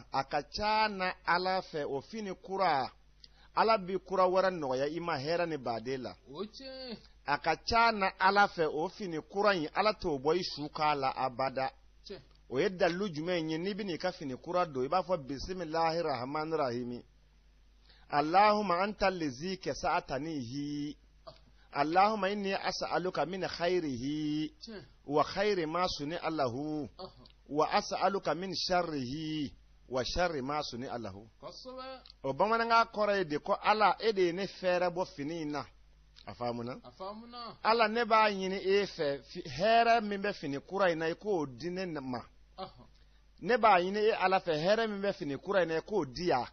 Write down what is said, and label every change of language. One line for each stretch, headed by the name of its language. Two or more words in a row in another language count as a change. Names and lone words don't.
Bambara: a ka ca na ala fɛ o fini kura ala bi kura wɛrɛ nɔgɔya i ma hɛrɛ ni baden la a ka ca na ala fɛ o fini kura in ala t'o bɔ i su k'a la abada o ye dalilu jumɛn ye n'i bɛna i ka fini kura don i b'a fɔ
Arabic: بسم الله الرحمن الرحيم اللهم أنت الذي كسوتنيه اللهم إني أسألك من خيره وخير ما صنع له وأسألك من شره وشر ما صنع له
Bambara: o bamanankan kɔrɔ ye de ko ala e de ye ne fɛɛrɛ bɔ fini in na a faamuna ala ne b'a ɲini e fɛ hɛrɛ min bɛ fini kura in na i k'o di ne ma ne b'a ɲini e ala fɛ hɛrɛ min bɛ fini kura in na i k'o di yan